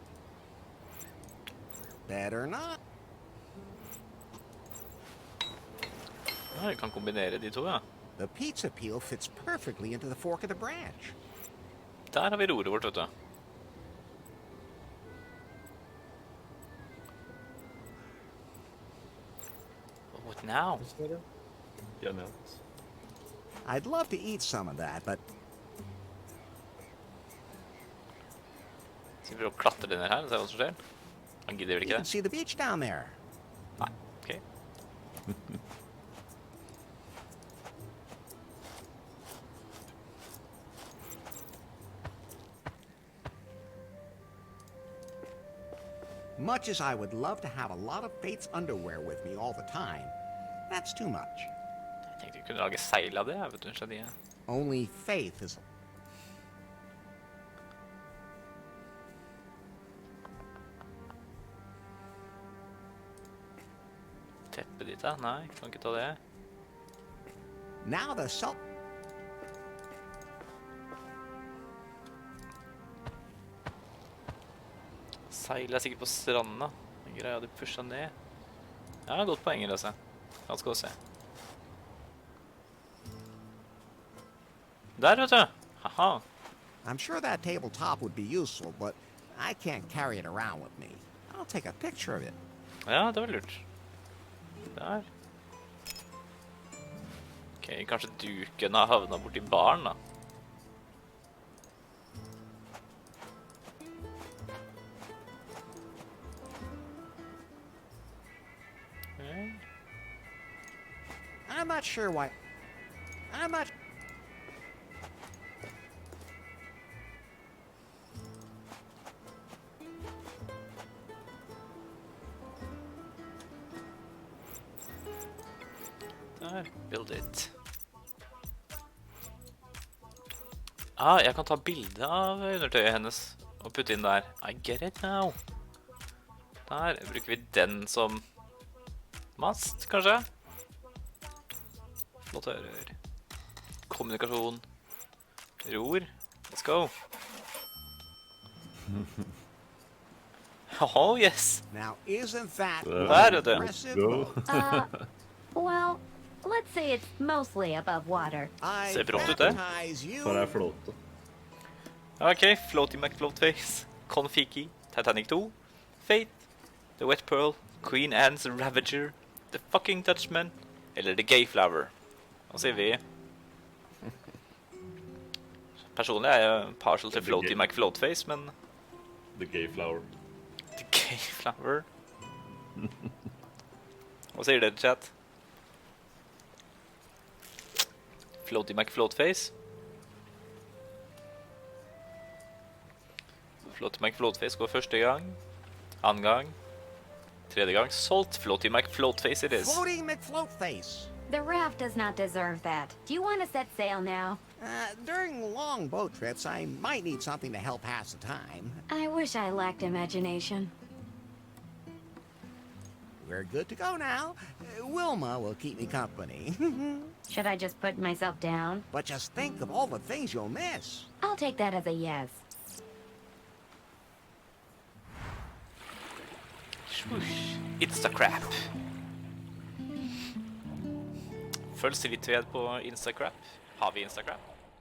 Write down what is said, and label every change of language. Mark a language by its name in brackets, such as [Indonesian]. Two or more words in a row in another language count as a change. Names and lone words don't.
[English] Better not. [Norwegian] Ja, vi kan kombinere de to, ja. [English] The pizza peel fits perfectly into the fork of the branch. [Norwegian] Der har vi roret vårt, vet du. [English] What now? [Norwegian] Genialt. [English] I'd love to eat some of that, but [Norwegian] Skal vi prøve å klatre ned her og se hva som skjer? Han gidder vel [English] you [Norwegian] ikke [English] can [Norwegian] det? [English] see the beach down there. [Norwegian] Nei, ok. [English] Much as I would love to have a lot of Fate's underwear with me all the time, that's too much. [Norwegian] Jeg tenkte vi kunne lage seil av det, vet du, så de... [English] Only Faith is... [Norwegian] Teppet ditt, da? Nei, kan ikke ta det. [English] Now the self... [Norwegian] Seil er sikkert på stranden, da. Den greia de pushet ned. Ja, godt poeng, Rese. La oss gå og se. Der, vet du. Haha. [English] I'm sure that tabletop would be useful, but I can't carry it around with me. I'll take a picture of it. [Norwegian] Ja, det var lurt. Der. Ok, kanskje duken har havnet bort i baren, da. [English] I'm not sure why... I'm not... Der, build it. [Norwegian] Ah, jeg kan ta bilde av undertøyet hennes og putte inn der. [English] I get it now. [Norwegian] Der bruker vi den som mast, kanskje? Motører. Kommunikasjon. Ror. [English] Let's go. Oh, yes. Now, isn't that... [Norwegian] Der, vet du. [English] impressive? Go. Well, let's say it's mostly above water. I [Norwegian] Ser brått ut, det. [English] baptize you... [Norwegian] For det er flåte. Ok, Floaty McFloatface, Konfiki, Titanic 2, Fate, The Wet Pearl, Queen Anne's Ravager, The Fucking Dutchman, eller The Gay Flower. Hva sier vi? Personlig er jeg partial til Floaty McFloatface, men The Gay Flower. The Gay Flower. Hva sier dere, chat? Floaty McFloatface. Floaty McFloatface går første gang, annen gang, tredje gang. [English] Salt Floaty McFloatface it is. Floating McFloatface. The raft does not deserve that. Do you want to set sail now? During long boat trips, I might need something to help pass the time. I wish I lacked imagination. We're good to go now. Wilma will keep me company. Should I just put myself down? But just think of all the things you'll miss. I'll take that as a yes. Swoosh. Instacrap. [Norwegian] Følg så vidt ved på Instacrap. Har vi Instacrap?